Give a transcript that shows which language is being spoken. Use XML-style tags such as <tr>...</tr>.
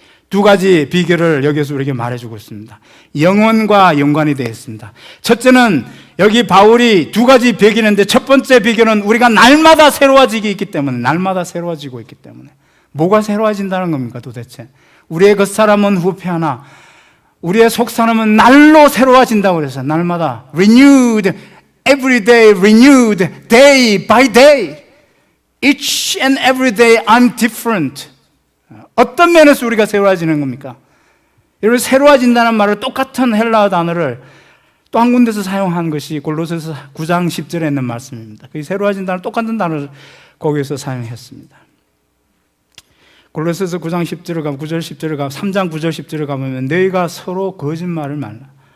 <ko>두 가지 비결을 여기서 우리에게 말해주고 있습니다. 영혼과 연관이 되어 있습니다. 첫째는 여기 바울이 두 가지 비결인데, 첫 번째 비결은 우리가 날마다 새로워지고 있기 때문에, 뭐가 새로워진다는 겁니까 도대체? 우리의 겉사람은 후패하나 우리의 속사람은 날로 새로워진다고 그래서 날마다</ko> <en>renewed, every day renewed, day by day, each and every day I'm different.</en> <ko>어떤 면에서 우리가 새로워지는 겁니까? 여러분, 새로워진다는 말을 똑같은 헬라어 단어를 또 한 군데서 사용한 것이 골로새서 9장 10절에 있는 말씀입니다. 그 새로워진다는 똑같은 단어를 거기에서 사용했습니다. 골로새서 9장 10절을 가면 9절 10절을 가면 3장 9절 10절을 가면 너희가 서로 거짓말을 말라.</ko>